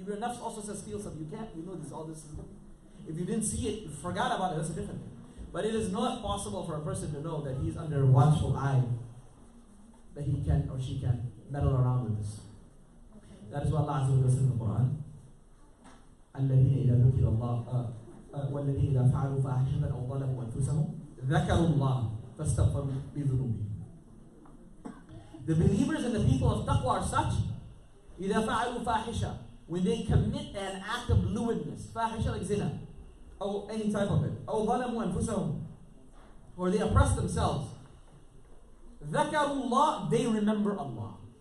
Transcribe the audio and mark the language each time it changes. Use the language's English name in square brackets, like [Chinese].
[English] If your nafs also says steal something, you can't. You know this. All this is. If you didn't see it, you forgot about it. That's a different thing. But it is not possible for a person to know that he's under a watchful eye, that he can or she can meddle around with this. That is what Allah Azza wa Jalla says in the Quran. [Arabic] الذين إذا ذكر الله والذين إذا فعلوا فاحشة أو ظلموا أنفسهم ذكروا الله فاستغفروا لذنوبهم. [English] The believers and the people of taqwa are such. [Arabic] إذا فعلوا فاحشة, [English] when they commit an act of lewdness, fahisha like zina, or any type of it, [Arabic] أو ظلموا أنفسهم, [English] or they oppress themselves, [Arabic] ذكروا الله, [English] they remember Allah.